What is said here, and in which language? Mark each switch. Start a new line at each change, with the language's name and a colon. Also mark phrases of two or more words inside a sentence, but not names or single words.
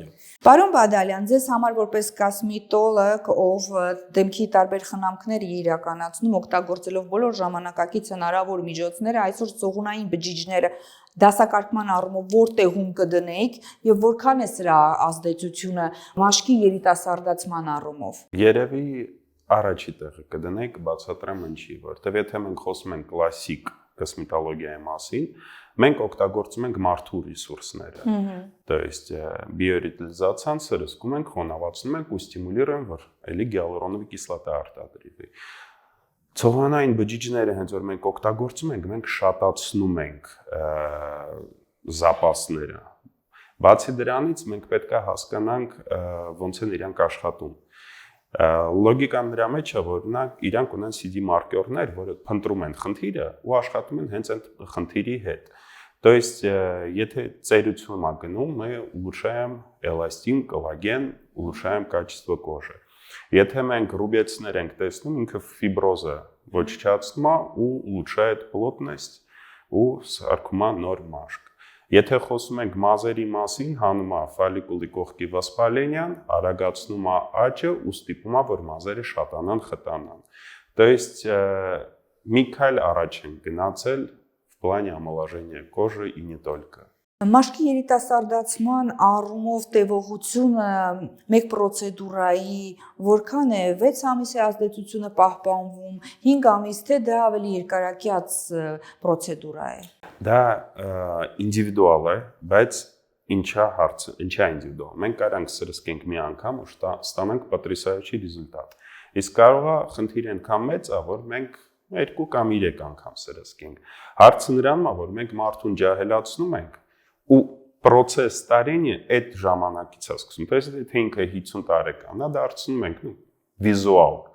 Armenian: Պարոն Բադալյան, ձեզ համար որպես կոսմետոլոգ, ով դեմքի տարբեր խնամքներ է իրականացնում, օգտագործելով բոլոր ժամանակակից հնարավոր միջոցները, այսօր ցողունային բջիջները դասակարգման առումով որտեղում կդնեիք եւ որքան է սրա ազդեցությունը մաշկի երիտասարդացման առումով։ Երևի առաջի տեղը կդնեիք, բացատրեմ ինչի, որտեղ եթե մենք խոսում ենք կլասիկ կոսմետոլոգիայի մասին, մենք օգտագործում ենք մարդու ռեսուրսները։
Russian: То есть
Armenian: биоритализациան սրսկում ենք, խոնավացնում ենք ու ստիմուլირуем, որ էլի գիալուրոնովի կիսլոտա արտադրվի։ Ցողունային բջիջները հենց որ մենք օգտագործում ենք, մենք շատացնում ենք զապասները։ Բացի դրանից մենք պետք է հասկանանք ոնց են իրանք աշխատում։ Լոգիկան դրա մեջ է, որ իրանք ունեն CD մարկերներ, որը փնտրում են խնդիրը ու աշխատում են հենց այդ խնդիրի հետ։
Russian: То есть,
Armenian: եթե ծերություն ա գնում,
Russian: мы улучшаем эластин, коллаген, улучшаем качество кожи։
Armenian: Եթե մենք ռուբեցներ ենք տեսնում, ինքը ֆիբրոզը ոչնչացնում է ու
Russian: улучшает плотность
Armenian: ու սարքում է նոր մաշկ։ Եթե խոսում ենք մազերի մասին, հանում է ֆոլիկուլի կողքի վասպալենիան, արագացնում է աճը ու ստիպում է, որ մազերը շատանան, խտանան։
Russian: То есть,
Armenian: մի քայլ առաջ են գնացել
Russian: в плане омоложения кожи и не только։
Armenian: Մաշկի երիտասարդացման առումով տևողությունը մեկ պրոցեդուրայի որքան է 6 ամիսի ազդեցությունը պահպանվում, 5 ամիս, թե դա ավելի երկարակյաց պրոցեդուրա է։ Դա ինդիվիդուալ է, բայց ինչա հարցը, ինչա ինդիվիդուալ։ Մենք կարանք սրսկենք մի անգամ ու ստանանք
Russian: потрясающий результат։
Armenian: Իսկ կարող է խնդիրը այնքան մեծ է, որ մենք 2 կամ 3 անգամ սրսկենք։ Հարցը նրանում է, որ մենք մարդուն ջահելացնում ենք ու process տարենը այդ ժամանակից է սկսում։
Russian: То есть
Armenian: եթե ինքը 50 տարեկան է, դարձնում ենք վիզուալ